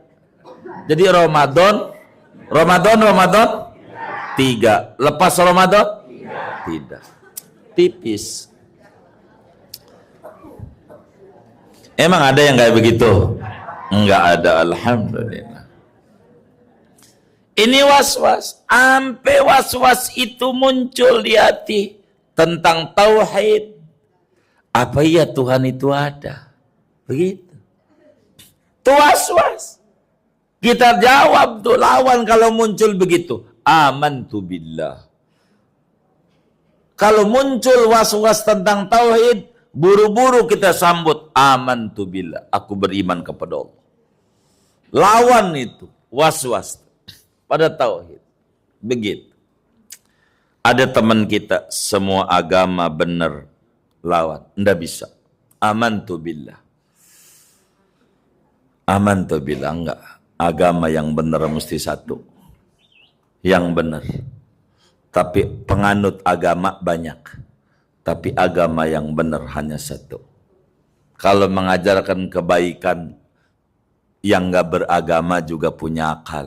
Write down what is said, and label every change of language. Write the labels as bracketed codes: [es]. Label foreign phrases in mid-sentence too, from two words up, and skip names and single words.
[id] Jadi Ramadan 3. Lepas Ramadan tidak. Tipis. Emang ada yang kayak begitu? Enggak ada, alhamdulillah. Ini was-was. Sampai was-was itu muncul di hati tentang tauhid. Apa iya Tuhan itu ada? Begitu. Itu was-was. Kita jawab tuh, lawan kalau muncul begitu. [ar] آمنت بالله. [id] Kalau muncul was-was tentang tauhid, buru-buru kita sambut. [ar] آمنت بالله. [id] Aku beriman kepada Allah. Lawan itu was-was pada tauhid. Begitu. Ada teman kita, semua agama benar, lawan. Nggak bisa. [ar] آمنت بالله. آمنت بالله. [id] Enggak. Agama yang benar mesti satu. Yang benar. Tapi penganut agama banyak. Tapi agama yang benar hanya satu. Kalau mengajarkan kebaikan, yang nggak beragama juga punya akal.